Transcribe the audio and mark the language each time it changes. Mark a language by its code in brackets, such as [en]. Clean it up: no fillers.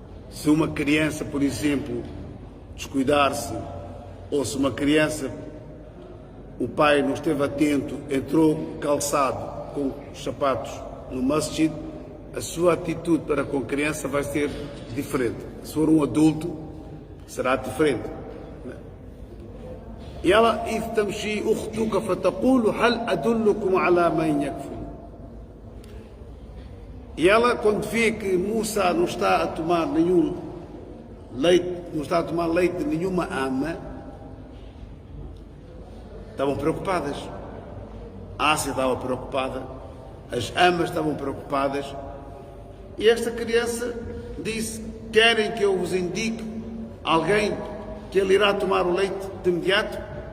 [pt] Se uma criança, por exemplo, descuidar-se, ou se uma criança, o pai não esteve atento, entrou calçado com os sapatos no masjid, a sua atitude para com a criança vai ser diferente. Se for um adulto, será diferente. E ela, [ar] إذ تمشي أختك فتقول هل أدلكم على من يكفر. [pt] E ela, quando vê que Musa não está a tomar nenhum leite, não está a tomar leite de nenhuma ama, estavam preocupadas. A Ásia estava preocupada, as amas estavam preocupadas, e esta criança disse: querem que eu vos indique alguém que ele irá tomar o leite de imediato?